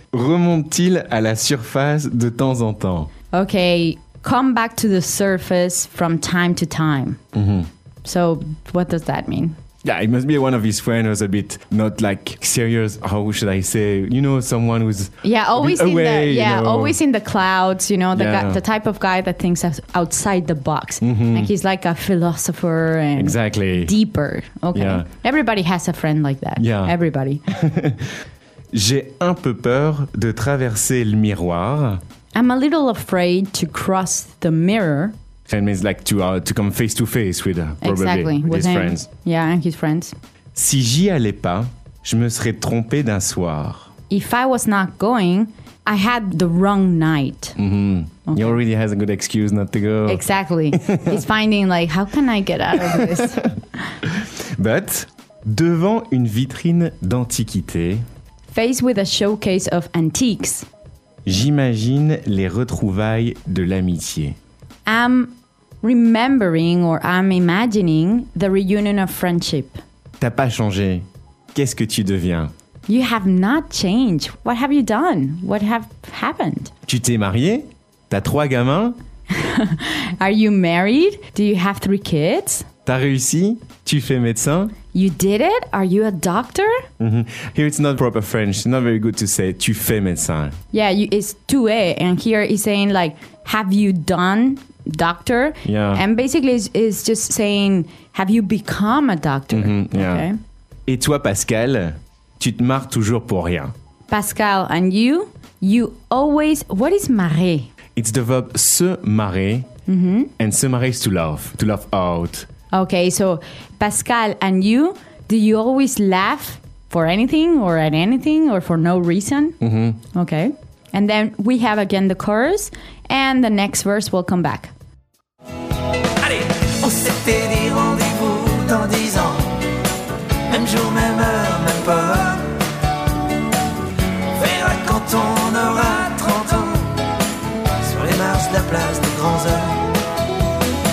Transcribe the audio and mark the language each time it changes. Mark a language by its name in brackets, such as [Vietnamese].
[French] Remonte-t-il à la surface de temps en temps? [English] Okay, come back to the surface from time to time. Mm-hmm. So what does that mean? Yeah, it must be one of his friends who's a bit not like serious. How should I say? You know, someone who's always in the clouds. You know, the type of guy that thinks outside the box. Mm-hmm. Like he's like a philosopher and exactly deeper. Okay, yeah. Everybody has a friend like that. Yeah, everybody. [French] J'ai un peu peur de traverser le miroir. [English] I'm a little afraid to cross the mirror. That means like to come face to face with probably exactly, with his friends. Yeah, and his friends. [French] Si j'y allais pas, je me serais trompé d'un soir. [English] If I was not going, I had the wrong night. Mm-hmm. Okay. He already has a good excuse not to go. Exactly. He's finding like, how can I get out of this? [French] But devant une vitrine d'antiquité, [English] faced with a showcase of antiques, [French] j'imagine les retrouvailles de l'amitié. [English] I'm remembering or I'm imagining the reunion of friendship. [French] T'as pas changé. Qu'est-ce que tu deviens? [English] You have not changed. What have you done? What have happened? [French] Tu t'es marié? T'as trois gamins? [English] Are you married? Do you have three kids? [French] T'as réussi? Tu fais médecin? [English] You did it? Are you a doctor? Mm-hmm. Here it's not proper French. Not very good to say [French] tu fais médecin. [English] Yeah, it's [French] tu es. [English] And here he's saying like, have you done doctor? Yeah. And basically it's just saying, have you become a doctor? Mm-hmm, yeah. Okay. [French] Et toi, Pascal, tu te marres toujours pour rien. [English] Pascal, and you always, what is marrer? It's the verb se marrer. Mm-hmm. And se marrer is to laugh out. Okay, so Pascal and you, do you always laugh for anything or at anything or for no reason? Mm-hmm. Okay. And then we have again the chorus and the next verse will come back. [French] Allez, on s'était dit rendez-vous dans 10 ans. Même jour, même heure, même pas. On verra quand on aura 30 ans. Sur les marches de la place des grands hommes.